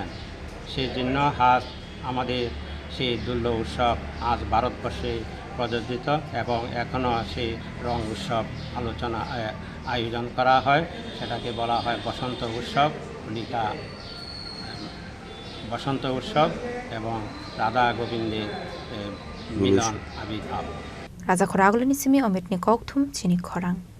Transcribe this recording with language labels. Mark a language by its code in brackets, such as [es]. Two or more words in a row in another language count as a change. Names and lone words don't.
[bn] সেই জন্য আজ আমাদের সেই দুর্লভ উৎসব আজ ভারতবর্ষে প্রযোজিত এবং এখনও সেই রং উৎসব আলোচনা আয়োজন করা হয়। সেটাকে বলা হয় বসন্ত উৎসব, হোলিকা বসন্ত উৎসব এবং রাধা গোবিন্দের মিলন আবির্ভাব। [trp] Raja Khoragulani simi omit ni kokthum chini khorang.